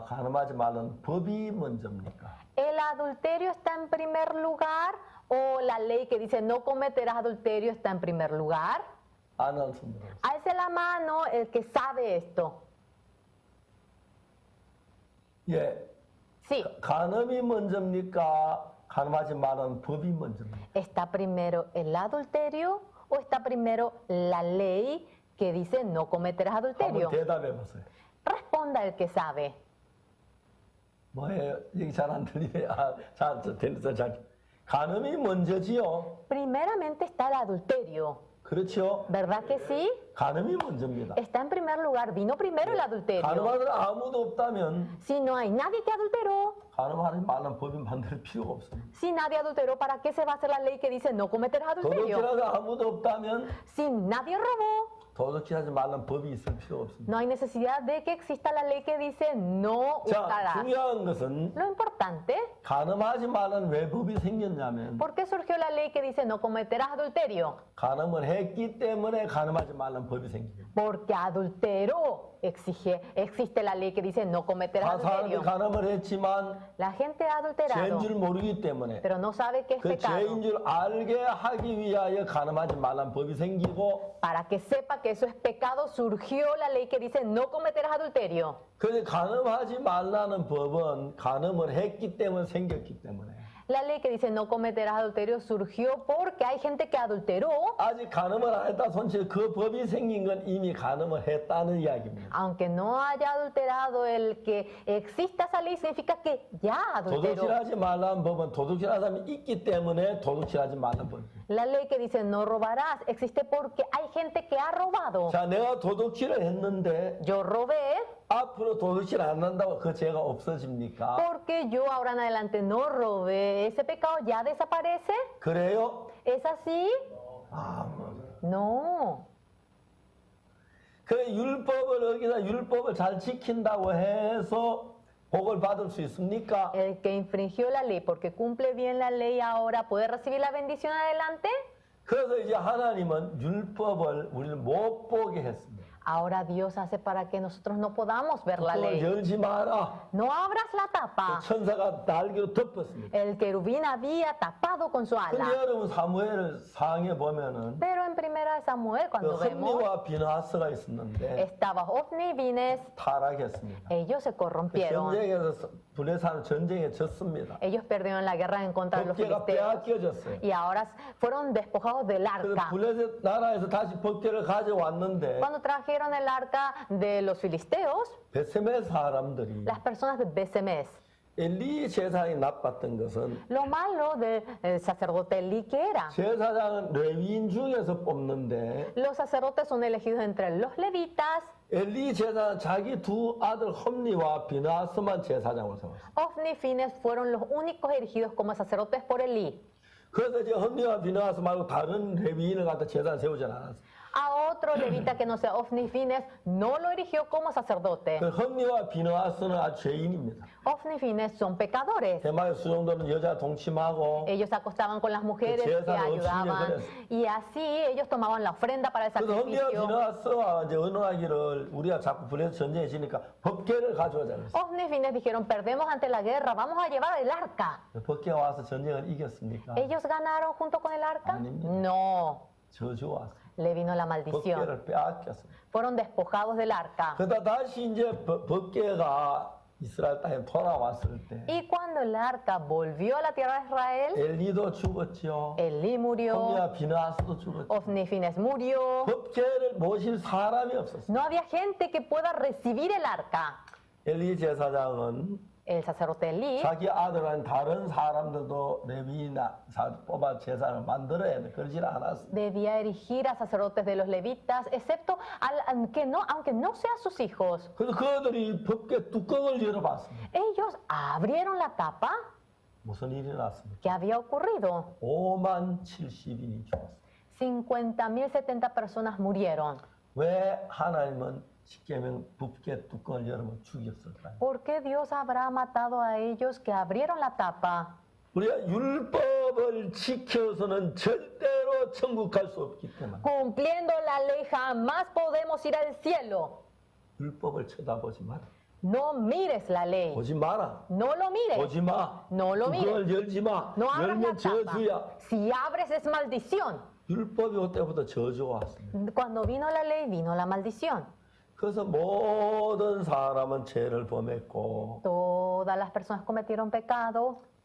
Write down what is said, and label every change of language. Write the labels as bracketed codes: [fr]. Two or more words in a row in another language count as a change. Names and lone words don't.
[ko] 간음하지 말라는 법이 먼저입니까? [es] ¿El adulterio está en primer lugar o la ley que dice no cometerás adulterio está en primer lugar? [ko] 아는 손 들어요. [es] Alce la mano el que sabe esto. [ko] 예, [es] Sí, [ko] 간음이 먼저입니까? 간음하지 말라는 법이 먼저입니까? [es] ¿está primero el adulterio o está primero la ley que dice no cometerás [ko] 한번 [es] adulterio? [ko] 대답해 보세요. [es] Responda el que sabe. [ko] 뭐예요? 이게 잘 안 들리네요. 잘. 간음이 먼저지요. [es] Primeramente está el adulterio, [ko] 그렇죠? [es] ¿verdad que sí? [ko] 간음이 먼저입니다. [es] Está en primer lugar, vino primero el adulterio. [ko] 간음하는 아무도 없다면 [es] Si no hay nadie que adulteró, [ko] 간음하지 말라는 법이 만들 필요가 없습니다. [es] si nadie adulteró, ¿para qué se va a hacer la ley que dice no cometerás adulterio? [ko] 도둑질하는 아무도 없다면 [es] Si nadie robó, [ko] 도둑질하지 말라는 법이 있을 필요가 없습니다. [es] no hay necesidad de que exista la ley que dice no [ko] 자, [es] hurtarás. [ko] 중요한 것은 [es] Lo importante, [ko] 간음하지 말라는 왜 법이 생겼냐면 [es] ¿por qué surgió la ley que dice no cometerás adulterio? [ko] 간음을 했기 때문에 간음하지 말라는 법이 생깁니다. [es] Porque adulteró existe la ley que dice no cometerás [ko] 다 사람이 [es] adulterio. [ko] 간음을 했지만 [es] La gente ha adulterado, [ko] 죄인 줄 모르기 때문에 [es] pero no sabe que es [ko] 그 [es] pecado. [ko] 죄인 줄 알게 하기 위하여 간음하지 말라는 법이 생기고 [es] Para que sepa que eso es pecado, surgió la ley que dice no cometerás adulterio. [ko] 그런데 간음하지 말라는 법은 간음을 했기 때문에 생겼기 때문에 [es] La ley que dice no cometerás adulterio surgió porque hay gente que adulteró, [ko] 아직 간음을 안 했다 손치고 그 법이 생긴 건 이미 간음을 했다는 이야기입니다. [es] aunque no haya adulterado, el que exista esa ley significa que ya adulteró. [ko] 도둑질하지 말라는 법은 도둑질하는 사람이 있기 때문에 도둑질하지 말라는 법이에요. [es] La ley que dice no robarás existe porque hay gente que ha robado. [ko] 자, 내가 도둑질을 했는데 [es] Yo robé [ko] 앞으로 도둑질 안 한다고 그 죄가 없어집니까? [es] porque yo ahora en adelante no robé. ¿Ese pecado ya desaparece? [ko] 그래요? [es] ¿Es así? [ko] 아, 뭐. [es] No. [ko] 그 율법을 어기다 율법을 잘 지킨다고 해서 복을 받을 수 있습니까? [es] El que infringió la ley porque cumple bien la ley ahora puede recibir la bendición adelante. [ko] 그래서 이제 하나님은 율법을 우리를 못 보게 했습니다. [es] Ahora Dios hace para que nosotros no podamos ver la [ko] 그걸 [es] ley. [ko] 열지 마라. [es] No abras la tapa. [ko] 천사가 날개로 덮었습니다. [es] El querubín había tapado con su [ko] 근데 [es] ala. [ko] 여러분 사무엘 상에 보면은 [es] Pero en primera de Samuel, [ko] 그 [es] cuando vemos, [ko] 홈리와 비나하스가 있었는데 [es] estaba Ofni y Vines, [ko] 타락했습니다. [es] ellos se corrompieron. [ko] 전쟁에서 블레사는 전쟁에 졌습니다. [es] Ellos perdieron la guerra en contra de los [ko] 법궤가 [es] filisteos [ko] 빼앗겨졌어요. [es] y ahora fueron despojados del [ko] 그래서 [es] arca. [ko] 블레셋 나라에서 다시 법궤를 가져왔는데 [es] Cuando trajeron el arca de los filisteos, [ko] 베세메 사람들이 [es] las personas de Besemes. [ko] 엘리 제사장이 나빴던 것은 [es] Lo malo del sacerdote Eli que era. [ko] 제사장은 레위인 중에서 뽑는데 [es] Los sacerdotes son elegidos entre los levitas. [ko] 엘리 제사장 자기 두 아들 홈리와 비나스만 제사장으로 세웠어요. [es] Ofni y Fines fueron los únicos elegidos como sacerdotes por Eli. [ko] 그래서 이제 홈리와 비나스 말고 다른 레위인을 갖다 제사장 세우지 않았어요. [es] A otro levita que no sea Ofni y Fines no lo erigió como sacerdote. [ko] 그 홈리와 비나스는 아주 죄인입니다. [es] Ofni y Fines son pecadores. [ko] 대마의 수종들은 여자 동침하고 [es] Ellos se acostaban con las mujeres Que que ayudaban [ko] 그래서. [es] y así ellos tomaban la ofrenda para el [ko] 그래서 홈리와 [es] sacrificio. [ko] 비나스와 이제 의논하기를 우리가 자꾸 블레셋 전쟁에 지니까 법궤를 가져오자 그랬어요. [es] Ofni y Fines dijeron, perdemos ante la guerra, vamos a llevar el arca. [ko] 법궤가 와서 전쟁을 이겼습니까? [es] ¿Ellos ganaron junto con el arca? [ko] 아닙니다. [es] No, [ko] 저주 왔어요. [es] le vino la maldición. [ko] 법궤를 빼앗겼습니다. [es] Fueron despojados del arca. [ko] 그러다 다시 이제 법궤가 이스라엘 땅에 돌아왔을 때 [es] Y cuando el arca volvió a la tierra de Israel, [ko] 엘리도 죽었죠. [es] Elí murió, [ko] 홈리와 비나스도 죽었죠. [es] Ofni y Fines murió. [ko] 법궤를 모실 사람이 없었어요. [es] No había gente que pueda recibir el arca. [ko] 엘리 제사장은 [es] El sacerdote Elí [ko] 자기 아들은 다른 사람들도 레위나 뽑아 제사를 만들어야 돼. 그러지 않았어요. [es] debía erigir a sacerdotes de los levitas, excepto aunque no sean sus hijos. [ko] 그래서 그들이 법궤 뚜껑을 열어봤습니다. [es] Ellos abrieron la tapa. [ko] 무슨 일이 났습니까? [es] ¿Qué había ocurrido? [ko] 5만 70인이 죽었어요. [es] 50.070 personas murieron. [ko] 왜 하나님은 십계명 법궤 뚜껑을 열으면 죽였을까요? [es] ¿Por qué Dios habrá matado a ellos que abrieron la tapa? [ko] 우리가 율법을 지켜서는 절대로 천국 갈 수 없기 때문에 [es] Cumpliendo la ley jamás podemos ir al cielo. [ko] 율법을 쳐다보지 마라. [es] No mires la ley. [ko] 보지 마라. [es] No lo mires. [ko] 보지 마. [es] No lo mires. [ko] 뚜껑을 열지 마. [es] No abras la [ko] 열면 [es] tapa. [ko] 저주야. [es] Si abres es maldición. [ko] 율법이 올 때부터 저주가 왔습니다. [es] Cuando vino la ley, vino la maldición. [ko] 그래서 모든 사람은 죄를 범했고 [es] Todas las personas cometieron pecado